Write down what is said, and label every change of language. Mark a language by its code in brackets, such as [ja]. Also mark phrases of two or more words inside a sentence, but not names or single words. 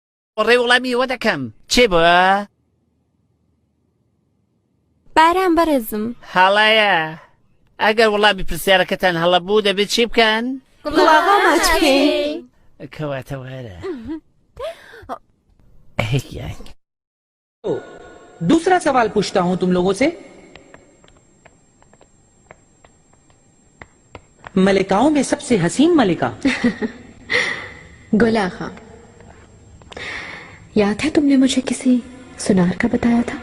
[ckb] ڕێ وەڵامی ئەوە دەکەم چێ بووە؟ باران بەڕێزم هەڵەیە ئەگەر وەڵامی پرسیارەکەتان هەڵە بوو دەبێت چی بکەن؟ گوڵاغا ماچکەین کەواتە وەرە [hi] तो दूसरा सवाल पूछता हूं तुम लोगों से। मलिकाओं में सबसे हसीन मलिका गुलाखा, याद है तुमने मुझे किसी सुनार का बताया था?